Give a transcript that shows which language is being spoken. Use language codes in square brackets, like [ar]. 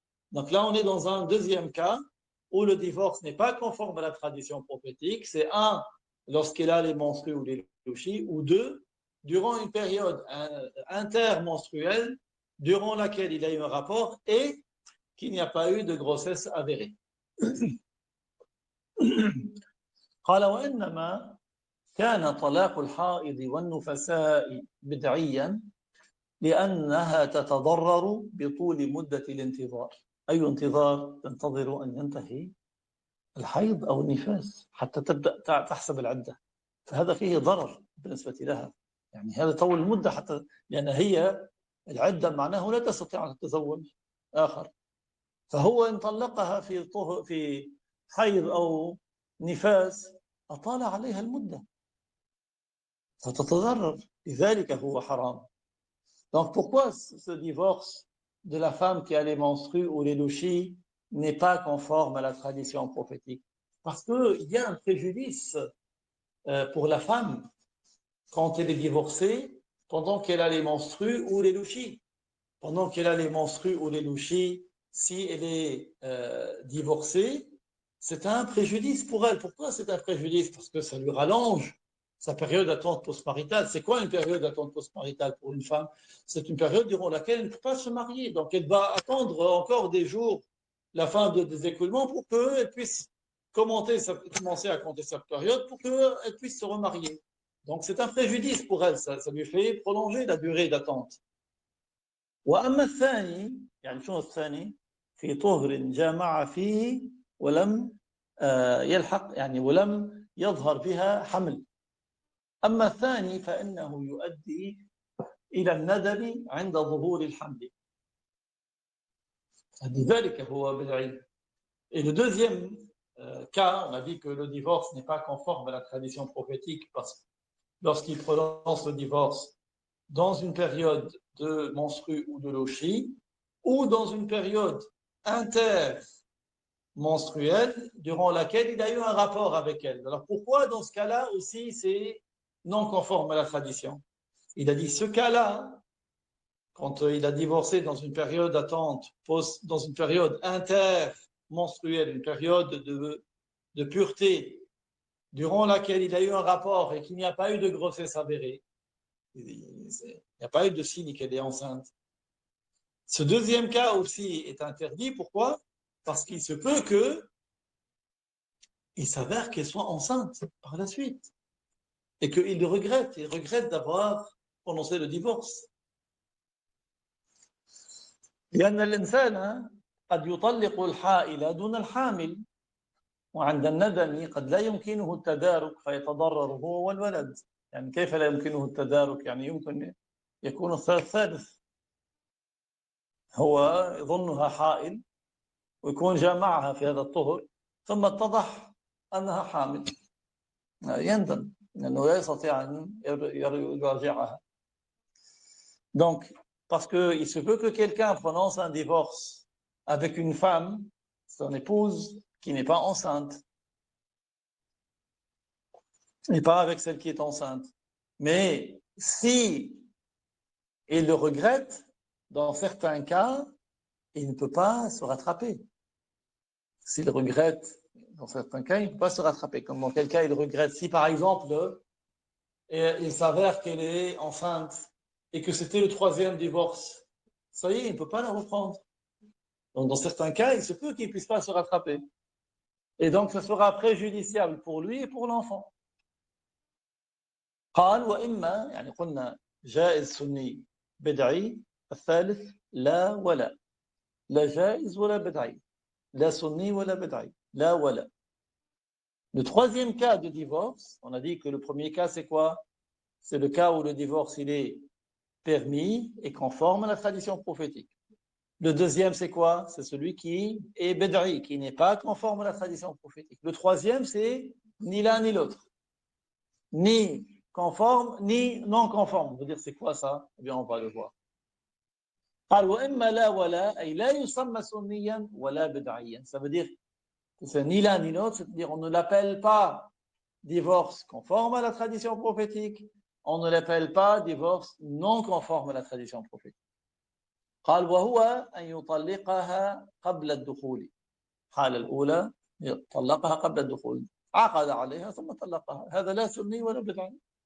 [fr] Donc là, on est dans un deuxième cas où le divorce n'est pas conforme à la tradition prophétique. C'est un, lorsqu'elle a les menstrues ou les lochis, ou deux, durant une période intermenstruelle, durant laquelle il a eu un rapport et qu'il n'y a pas eu de grossesse avérée. [ar] قال وإنما كان طلاق الحائض والنفساء بدعيا لأنها تتضرر بطول مدة الانتظار. أي انتظار؟ تنتظر أن ينتهي الحيض أو النفاس حتى تبدأ تحسب العدة، فهذا فيه ضرر بالنسبة لها. يعني هذا طول المدة حتى، لأن هي العدة معناه لا تستطيع أن تتزوج آخر، فهو إن طلقها في حيض أو نفاس أطال عليها المدة فتتضرر، لذلك هو حرام. [fr] Donc pourquoi ce divorce de la femme qui a les menstrues ou les lochis n'est pas conforme à la tradition prophétique? Parce qu'il y a un préjudice pour la femme quand elle est divorcée pendant qu'elle a les menstrues ou les lochis. Pendant qu'elle a les menstrues ou les lochis, si elle est divorcée, c'est un préjudice pour elle. Pourquoi c'est un préjudice? Parce que ça lui rallonge sa période d'attente postmaritale. C'est quoi une période d'attente postmaritale pour une femme? C'est une période durant laquelle elle ne peut pas se marier. Donc elle va attendre encore des jours la fin des écoulements pour qu'elle puisse commencer à compter sa période pour qu'elle puisse se remarier. Donc c'est un préjudice pour elle. Ça lui fait prolonger la durée d'attente. [ar] وأما الثاني، يعني شنو الثاني؟ في طهر جامع فيه ولم يلحق، يعني ولم يظهر بها حمل. أما الثاني فإنه يؤدي إلى الندم عند ظهور الحمل. لذلك هو بدعي. [fr] Et le deuxième cas, on a dit que le divorce n'est pas conforme à la tradition prophétique parce que lorsqu'il prononce le divorce dans une période de menstrues ou de lochis, ou dans une période intermenstruelle durant laquelle il a eu un rapport avec elle. Alors pourquoi dans ce cas-là aussi c'est non conforme à la tradition? Il a dit ce cas-là, quand il a divorcé dans une période d'attente, dans une période intermenstruelle, une période de pureté, durant laquelle il a eu un rapport et qu'il n'y a pas eu de grossesse avérée, il n'y a pas eu de signe qu'elle est enceinte. Ce deuxième cas aussi est interdit. Pourquoi? Parce qu'il se peut qu'il s'avère qu'elle soit enceinte par la suite. Et qu'il regrette d'avoir prononcé le divorce. [ar] لأن الإنسان قد يطلق الحائل دون الحامل وعند الندم قد لا يمكنه التدارك فيتضرر هو والولد. يعني كيف لا يمكنه التدارك؟ يعني يمكن يكون الثالث. هو يظنها حائل ويكون جامعها في هذا الطهر ثم اتضح أنها حامل يندم لأنه لا يستطيع أن يراجعها. [fr] Donc, parce qu'il se peut que quelqu'un prononce un divorce avec une femme, son épouse, qui n'est pas enceinte, et pas avec celle qui est enceinte. Mais si il le regrette, dans certains cas, il ne peut pas se rattraper. S'il regrette, dans certains cas, il ne peut pas se rattraper. Comme dans quel cas il regrette. Si par exemple, il s'avère qu'elle est enceinte et que c'était le 3e divorce, ça y est, il ne peut pas la reprendre. Donc dans certains cas, il se peut qu'il ne puisse pas se rattraper. Et donc ça sera préjudiciable pour lui et pour l'enfant. [ar] قال وإما يعني قلنا جائز سني بدعي الثالث لا ولا لا جائز ولا بدعي لا سني ولا بدعي لا ولا. [fr] Le 3e cas de divorce, on a dit que le premier cas c'est quoi? C'est le cas où le divorce il est permis et conforme à la tradition prophétique. Le 2e c'est quoi? C'est celui qui est bed'i, qui n'est pas conforme à la tradition prophétique. Le 3e c'est ni l'un ni l'autre, ni conforme ni non conforme. On veut dire c'est quoi ça? Eh bien on va le voir. [ar] قال وإما لا ولا أي لا يسمى سنيا ولا بدعيا. [fr] Ça veut dire que c'est ni l'un ni l'autre, c'est-à-dire on ne l'appelle pas divorce conforme à la tradition prophétique, on ne l'appelle pas divorce non conforme à la tradition prophétique. [ar] قال وهو أن يطلقها قبل الدخول. الحالة الأولى طلقها قبل الدخول، عقد عليها ثم طلقها، هذا لا سني ولا بدعي.